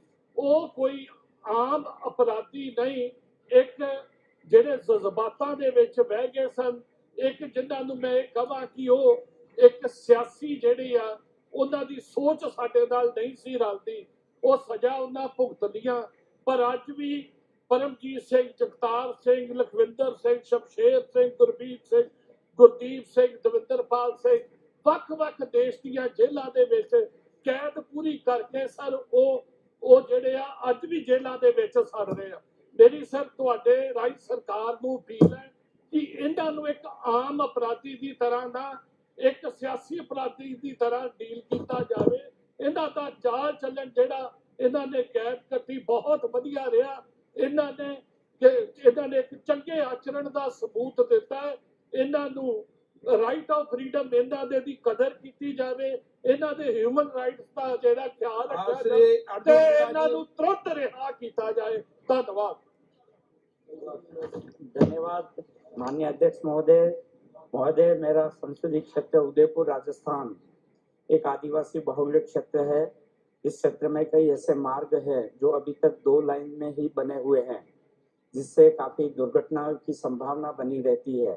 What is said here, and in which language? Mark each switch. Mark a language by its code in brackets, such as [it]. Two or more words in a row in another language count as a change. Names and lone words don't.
[pa] ਉਹ ਕੋਈ ਆਮ ਅਪਰਾਧੀ ਨਹੀਂ, ਇੱਕ ਜਿਹੜੇ ਜਜ਼ਬਾਤਾਂ ਦੇ ਵਿੱਚ ਬਹਿ ਗਏ ਸਨ, ਇੱਕ ਜਿਨ੍ਹਾਂ ਨੂੰ ਮੈਂ ਕਹਾਂ ਕਿ ਉਹ ਇੱਕ ਸਿਆਸੀ ਜਿਹੜੀ ਆ ਉਹਨਾਂ ਦੀ ਸੋਚ ਸਾਡੇ ਨਾਲ ਨਹੀਂ ਸੀ ਰਲਦੀ, ਉਹ ਸਜ਼ਾ ਉਹਨਾਂ ਭੁਗਤ ਲੀਆਂ। ਪਰ ਅੱਜ ਵੀ परमजीत सिंह, जगतार सिंह, लखविंदर सिंह, शमशेर सिंह, गुरबीर सिंह, गुरदीप सिंह, दविंदरपाल सिंह ਵੱਖ-ਵੱਖ ਦੇਸ਼ ਦੀਆਂ ਜੇਲ੍ਹਾਂ ਦੇ ਵਿੱਚ ਕੈਦ ਪੂਰੀ ਕਰਕੇ ਸਰ ਉਹ ਜਿਹੜੇ ਆ ਅੱਜ ਵੀ ਜੇਲ੍ਹਾਂ ਦੇ ਵਿੱਚ ਸੜ ਰਹੇ ਆ। ਮੇਰੀ ਸਰ ਤੁਹਾਡੇ ਰਾਜ ਸਰਕਾਰ ਨੂੰ ਅਪੀਲ ਹੈ ਕਿ ਇਹਨਾਂ ਨੂੰ ਇੱਕ ਆਮ ਅਪਰਾਧੀ ਦੀ ਤਰ੍ਹਾਂ ਨਾ ਇੱਕ ਸਿਆਸੀ ਅਪਰਾਧੀ ਦੀ ਤਰ੍ਹਾਂ ਡੀਲ ਕੀਤਾ ਜਾਵੇ। ਇਹਨਾਂ ਦਾ ਚਾਲ ਚੱਲਣ ਜਿਹੜਾ ਇਹਨਾਂ ਨੇ ਕੈਦ ਕੱਟੀ ਬਹੁਤ ਵਧੀਆ ਰਿਹਾ। ਇਹਨਾਂ ਨੇ ਇੱਕ ਚੰਗੇ ਆਚਰਣ ਦਾ ਸਬੂਤ ਦਿੱਤਾ ਹੈ। ਇਹਨਾਂ ਨੂੰ [en] right of freedom [pa] ਇਹਨਾਂ ਦੇ ਦੀ ਕਦਰ ਕੀਤੀ ਜਾਵੇ, ਇਹਨਾਂ ਦੇ [en] human rights [pa] ਦਾ ਜਿਹੜਾ ਖਿਆਲ ਰੱਖਿਆ ਜਾਵੇ ਤੇ ਇਹਨਾਂ ਨੂੰ ਤੁਰੰਤ ਰਿਹਾ ਕੀਤਾ ਜਾਏ। ਧੰਨਵਾਦ। [hi] धन्यवाद माननीय अध्यक्ष महोदय, मेरा संसदीय क्षेत्र उदयपुर राजस्थान एक आदिवासी बहुल्य क्षेत्र है। इस क्षेत्र में कई ऐसे मार्ग हैं जो अभी तक 2 लाइन में ही बने हुए हैं, जिससे काफी दुर्घटनाओं की संभावना बनी रहती है।